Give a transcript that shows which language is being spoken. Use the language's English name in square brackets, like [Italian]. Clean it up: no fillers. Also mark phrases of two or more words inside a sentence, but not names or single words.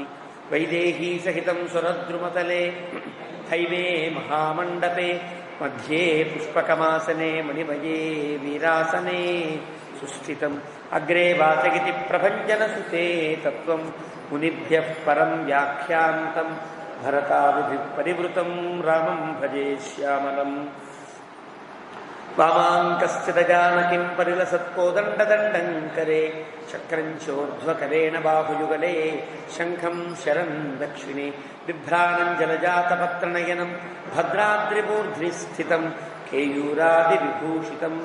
[Sanskrit] वैदेहीसहितं सुरद्रुमतले हैमे महामण्डपे मध्ये पुष्पकमासने मणिमये वीरासने सुस्थितम्। अग्रे वाचगिति प्रभञ्जनसुते तत्त्वं मुनिभ्यः परं व्याख्यान्तं भरतादिभिः परिवृतं रामं भजे श्यामलम्। వామాంకస్థితజానకిం పరిలసత్కోదండదండంకరే చక్రం చోర్ధ్వకరేణ బాహుయుగలే శంఖం శరం దక్షిణే బిభ్రాణం జలజాతపత్రనయనం భద్రాద్రిమూర్ధ్ని స్థితం కేయూరాదివిభూషితం